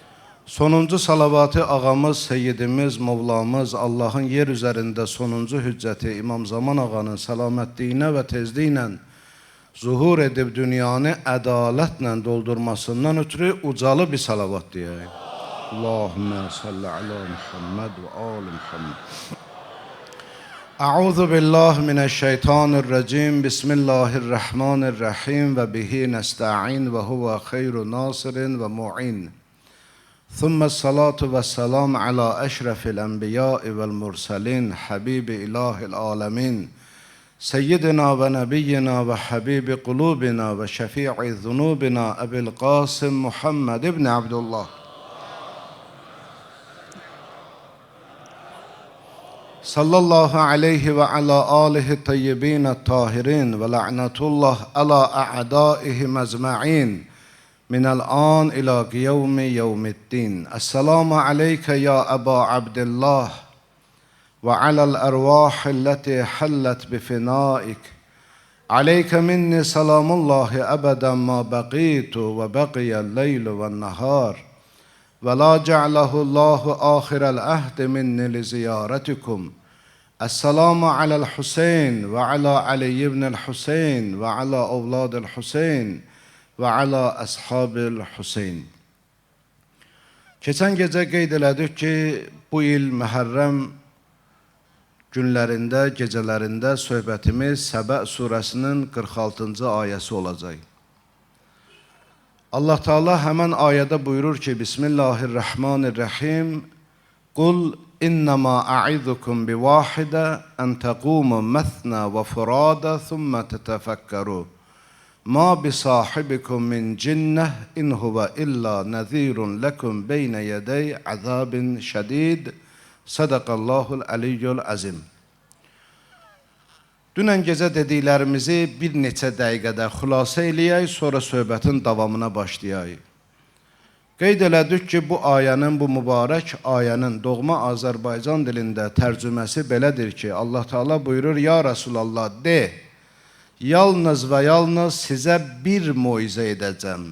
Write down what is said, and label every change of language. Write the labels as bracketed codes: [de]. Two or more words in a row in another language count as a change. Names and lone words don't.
[az] Sonuncu salavatı ağamız, seyyidimiz, Mevlamız, Allahın yer üzərində sonuncu hüccəti İmam Zaman ağanın salamətliyinə və tezliyinlə zuhur edib dünyanı ədalətlə doldurmasından ötürü ucalı bir salavat deyək. [ar] اللهم صل على محمد وآل محمد. أعوذ بالله من الشيطان الرجيم. بسم الله الرحمن الرحيم وبه نستعين وهو خير ناصر ومعين. ثم الصلاة والسلام على أشرف الأنبياء والمرسلين حبيب إله العالمين سيدنا ونبينا وحبيب قلوبنا وشفيع ذنوبنا أبي القاسم محمد بن عبد الله. صلى الله عليه وعلى آله الطيبين الطاهرين ولعنة الله على أعدائه أجمعين من الآن إلى قيام يوم الدين. السلام عليك يا أبا عبد الله وعلى الأرواح التي حلت بفنائك. عليك مني سلام الله أبدا ما بقيت وبقي الليل والنهار. وَلَا جَعْلَهُ اللّٰهُ آخِرَ الْأَهْدِ مِنِّ لِزِيَارَتِكُمْ السلام على الحسين وعلى علي بن الحسين وعلى أولاد الحسين وعلى أصحاب الحسين. [az] Keçən gecə qeyd elədik ki, bu il Məhərrəm günlərində, gecələrində söhbətimiz Səbə surəsinin 46-cı ayəsi olacaq. Allah Teala hemen ayədə buyurur ki, Bismillahirrahmanirrahim. [ar] قل إنما أعظكم بواحدة أن تقوموا مثنى وفرادى ثم تتفكروا. ما بصاحبكم من جنة إن هو إلا نذير لكم بين يدي عذاب شديد. صدق الله العلي العظيم. [az] Dünən gecə dediklərimizi bir neçə dəqiqədə xülasə eləyək, sonra söhbətin davamına başlayaq. Qeyd elədik ki, bu ayənin, bu mübarək ayənin doğma Azərbaycan dilində tərcüməsi belədir ki, Allah Teala buyurur, [ar] يا رسول الله, [az] de, yalnız və yalnız sizə bir moizə edəcəm.